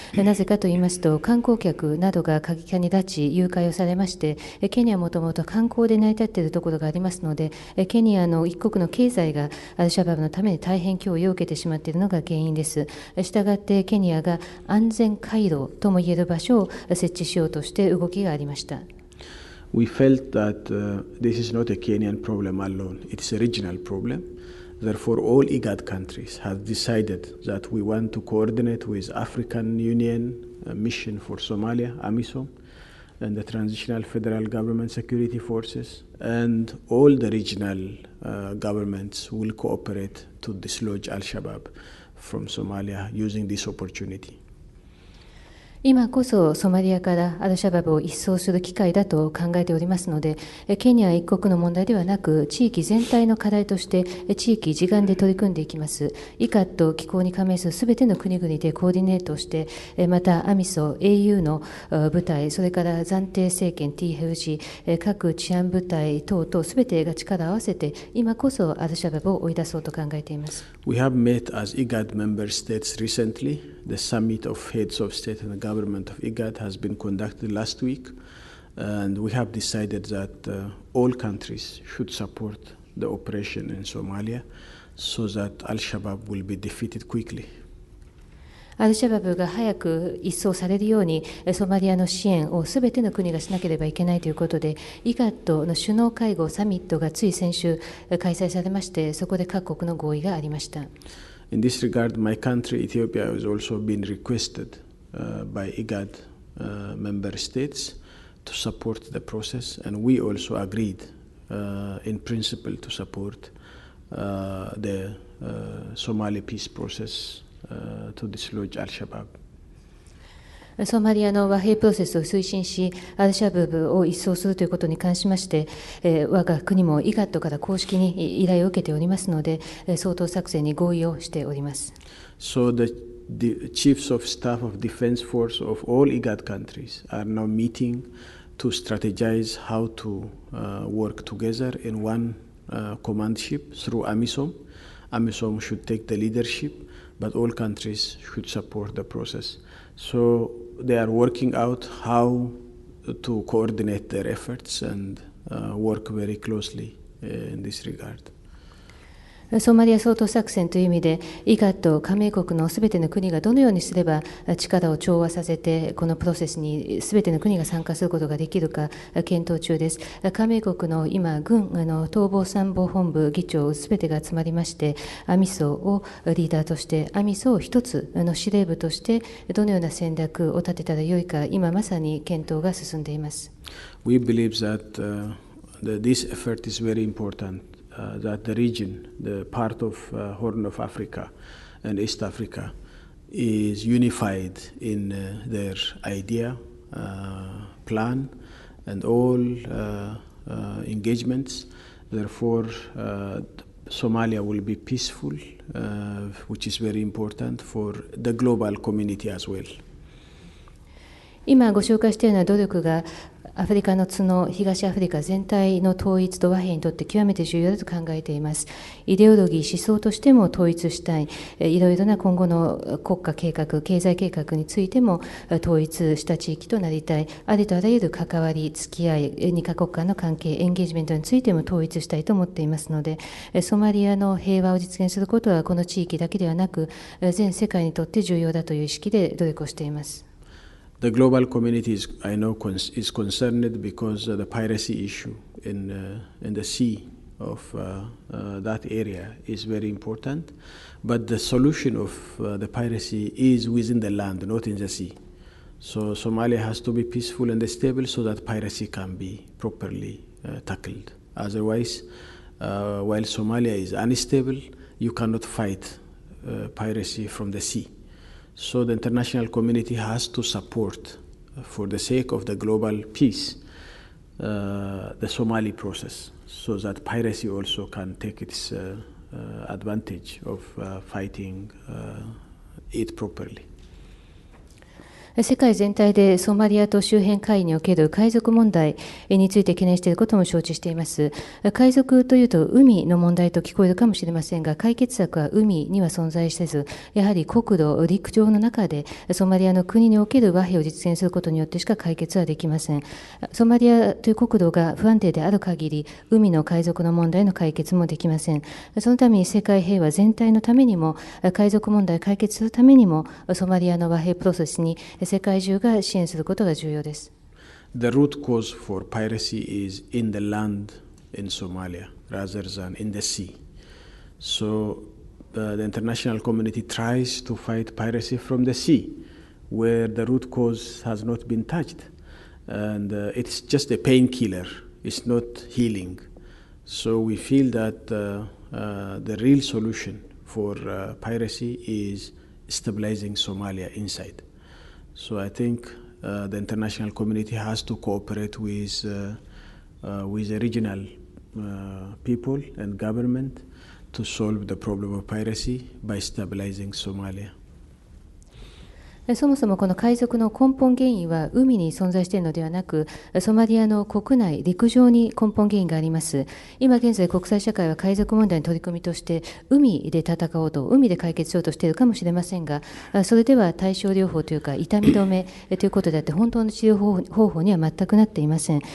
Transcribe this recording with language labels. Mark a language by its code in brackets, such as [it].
[ja] なぜかと言いますと、観光客などが過激派に拉致誘拐をされまして、ケニアはもともと観光で成り立っているところがありますので、ケニアの一国の経済がアルシャバブのために大変脅威を受けてしまっているのが原因です。したがってケニアが安全回廊ともいえる場所を設置しようとして動きがありました。 [en] We felt that this is not a Kenyan problem alone, it's a regional problem. Therefore, all IGAD countries have decided that we want to coordinate with African Union mission for Somalia, AMISOM, and the Transitional Federal Government Security Forces, and all the regional governments will cooperate to dislodge Al-Shabaab from Somalia using this opportunity. [ja] 今こそソマリアからアルシャバブを一掃する機会だと考えておりますので、ケニア一国の問題ではなく、地域全体の課題として地域一丸で取り組んでいきます。 ICAD機構に加盟するすべての国々でコーディネートして、またアミソ、AU の部隊、それから暫定政権 TFG、各治安部隊等々すべてが力を合わせて、今こそアルシャバブを追い出そうと考えています。 [en] We have met as IGAD member states recently. The summit of heads of state and government of IGAD has been conducted last week, and we have decided that all countries should support the operation in Somalia so that Al-Shabaab will be defeated quickly. [ja] アルシャバブが早く一掃されるようにソマリアの支援をすべての国がしなければいけないということで、IGADの首脳会合サミットがつい先週開催されまして、そこで各国の合意がありました。 [en] In this regard, my country, Ethiopia, has also been requested by IGAD member states to support the process, and we also agreed in principle to support the Somali peace process to dislodge Al-Shabaab. [ja] ソマリアの和平プロセスを推進し、アルシャバブを一掃するということに関しまして、我が国もIGADから公式に依頼を受けておりますので、掃討作戦に合意をしております。 [en] So the chiefs of staff of defense force of all IGAD countries are now meeting to strategize how to work together in one commandship through AMISOM. AMISOM should take the leadership, but all countries should support the process. So they are working out how to coordinate their efforts and work very closely in this regard. [ja] ソマリア掃討作戦という意味で、IGAD加盟国のすべての国がどのようにすれば力を調和させて、このプロセスにすべての国が参加することができるか検討中です。加盟国の今、軍統合参謀本部議長すべてが集まりまして、アミソをリーダーとして、アミソを一つの司令部として、どのような戦略を立てたらよいか、今まさに検討が進んでいます。 [en] We believe that this effort is very important. That the region, the part of Horn of Africa and East Africa, is unified in their idea, plan, and all engagements. Therefore, Somalia will be peaceful, which is very important for the global community as well. [ja] 今ご紹介したような努力がアフリカの角、東アフリカ全体の統一と和平にとって極めて重要だと考えています。イデオロギー、思想としても統一したい、いろいろな今後の国家計画、経済計画についても統一した地域となりたい、ありとあらゆる関わり、付き合い、2カ国間の関係、エンゲージメントについても統一したいと思っていますので、ソマリアの平和を実現することはこの地域だけではなく、全世界にとって重要だという意識で努力をしています。 [en] The global community is concerned because the piracy issue in the sea of that area is very important. But the solution of the piracy is within the land, not in the sea. So Somalia has to be peaceful and stable so that piracy can be properly tackled. Otherwise, while Somalia is unstable, you cannot fight piracy from the sea. So the international community has to support, for the sake of the global peace, the Somali process, so that piracy also can take its advantage of fighting it properly. [ja] 世界全体でソマリアと周辺海における海賊問題について懸念していることも承知しています。海賊というと海の問題と聞こえるかもしれませんが、解決策は海には存在せず、やはり国土、陸上の中でソマリアの国における和平を実現することによってしか解決はできません。ソマリアという国土が不安定である限り、海の海賊の問題の解決もできません。そのために世界平和全体のためにも、海賊問題を解決するためにも、ソマリアの和平プロセスに世界中が支援することが重要です。 [en] The root cause for piracy is in the land in Somalia rather than in the sea. So the international community tries to fight piracy from the sea, where the root cause has not been touched. And it's just a painkiller, it's not healing. So we feel that the real solution for piracy is stabilizing Somalia inside. So I think the international community has to cooperate with the regional people and government to solve the problem of piracy by stabilizing Somalia. [ja] そもそもこの海賊の根本原因は海に存在しているのではなく、ソマリアの国内、陸上に根本原因があります。今現在国際社会は海賊問題の取り組みとして海で戦おうと、海で解決しようとしているかもしれませんが、それでは対症療法というか痛み止めということであって、本当の治療方法には全くなっていません。